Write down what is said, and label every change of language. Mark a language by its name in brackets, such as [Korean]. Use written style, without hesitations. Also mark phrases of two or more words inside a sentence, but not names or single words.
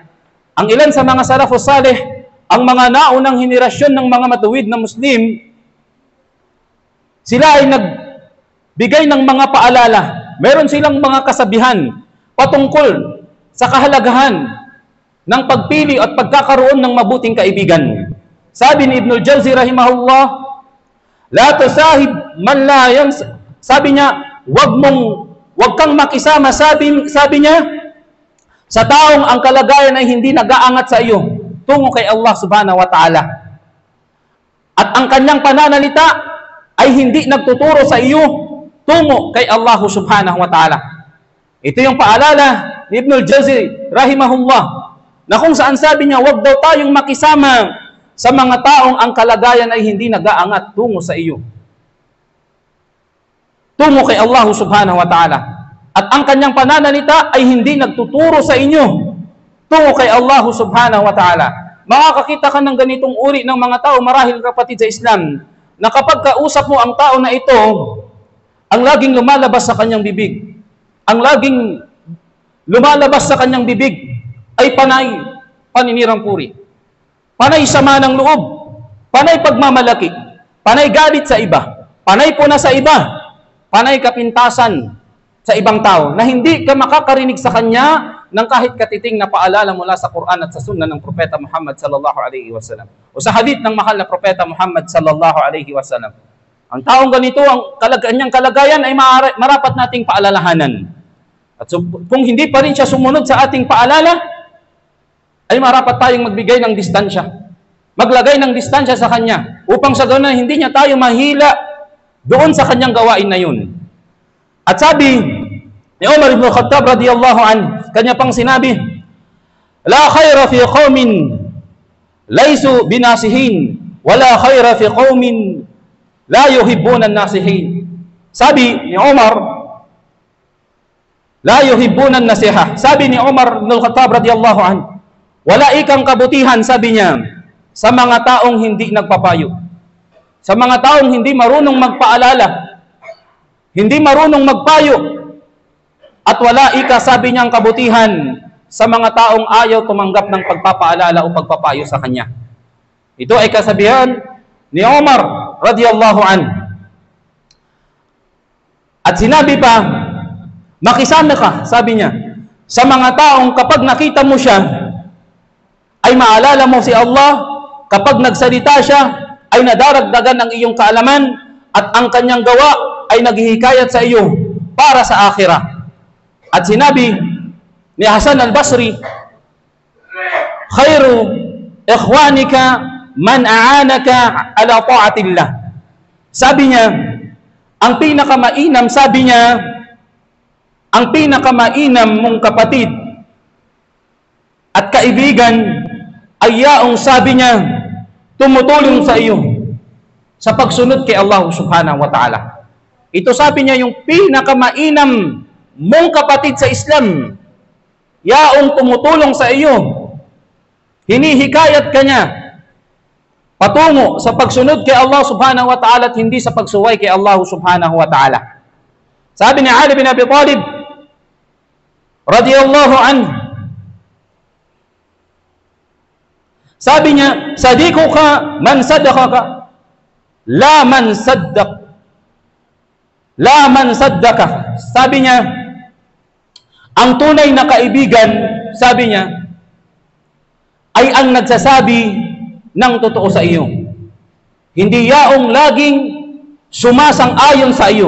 [Filipino] Ang ilan sa mga [Arabic] السلف الصالح, [Filipino] ang mga naunang henerasyon ng mga matuwid na Muslim, sila ay nagbigay ng mga paalala. Meron silang mga kasabihan patungkol sa kahalagahan ng pagpili at pagkakaroon ng mabuting kaibigan. Sabi ni Ibnul Jawzi rahimahullah, [Arabic] لا تصاحب من لا ينسى. [Filipino] Sabi niya, wag kang makisama, sabi niya, sa taong ang kalagayan ay hindi nag-aangat sa iyo tungo kay Allah [Arabic] سبحانه وتعالى, [Filipino] at ang kanyang pananalita ay hindi nagtuturo sa iyo tungo kay Allah [Arabic] سبحانه وتعالى. [Filipino] Ito yung paalala ni Ibnul Jawzi rahimahullah, na kung saan sabi niya, wag daw tayong makisama sa mga taong ang kalagayan ay hindi nag-aangat tungo sa iyo, tungo kay Allah [Arabic] سبحانه وتعالى, [Filipino] at ang kanyang pananalita ay hindi nagtuturo sa inyo tungo kay Allah [Arabic] سبحانه وتعالى. [Filipino] Makakakita ka ng ganitong uri ng mga tao, marahil kapatid sa Islam, na kapag kausap mo ang tao na ito, ang laging lumalabas sa kanyang bibig, ay panay paninirang puri, panay sama ng loob, panay pagmamalaki, panay galit sa iba, panay puna sa iba, panay kapintasan sa ibang tao, na hindi ka makakarinig sa kanya ng kahit katiting na paalala mula sa Quran at sa Sunnah ng Propeta Muhammad [Arabic] صلى الله عليه وسلم, [Filipino] o sa hadith ng mahal na Propeta Muhammad [Arabic] صلى الله عليه وسلم. [Filipino] Ang taong ganito, ang kanyang kalagayan ay marapat nating paalalahanan. At kung hindi pa rin siya sumunod sa ating paalala, ay marapat tayong magbigay ng distansya, maglagay ng distansya sa kanya, upang sa ganoon hindi niya tayo mahila doon sa kanyang gawain na yun. At sabi ni Umar ibn Khattab [Arabic] رضي الله عنه, [Filipino] kanya pang sinabi, [Arabic] لا خير في قوم ليسوا بناصحين، ولا خير في قوم لا يحبون الناصحين. [Filipino] Sabi ni Umar, [Arabic] لا يحبون النصيحة. [Filipino] Sabi ni Umar ibn Khattab [Arabic] رضي الله عنه, [Filipino] wala ikang kabutihan, sabi niya, sa mga taong hindi nagpapayo, sa mga taong hindi marunong magpaalala, hindi marunong magpayo, at wala ika, sabi niya, ang kabutihan sa mga taong ayaw tumanggap ng pagpapaalala o pagpapayo sa kanya. Ito ay kasabihan ni Umar [Arabic] رضي الله عنه. [Filipino] At sinabi pa, makisama ka, sabi niya, sa mga taong kapag nakita mo siya, ay maalala mo si Allah, kapag nagsalita siya, ay nadaragdagan ang iyong kaalaman, at ang kanyang gawa ay naghihikayat sa iyo para sa akhirah. At sinabi ni Hasan al-Basri, [Arabic] خير إخوانك من أعانك على طاعة الله. [Filipino] Sabi niya, ang pinakamainam, sabi niya, ang pinakamainam mong kapatid at kaibigan ay yaong, sabi niya, tumutulong sa iyo sa pagsunod kay Allah [Arabic] سبحانه وتعالى. [Filipino] Ito, sabi niya, yung pinakamainam mong kapatid sa Islam yaong tumutulong sa iyo, hinihikayat ka niya patungo sa pagsunod kay Allah [Arabic] سبحانه وتعالى [Filipino] at hindi sa pagsuway kay Allah [Arabic] سبحانه وتعالى. [Filipino] Sabi ni Ali bin Abi Talib [Arabic] رضي الله عنه, [Filipino] sabi niya, [Arabic] صديقك من صدقك لا من صدقك. [Filipino] Sabi niya, ang tunay na kaibigan, sabi niya, ay ang nagsasabi ng totoo sa iyo, hindi yaong laging sumasang-ayon sa iyo.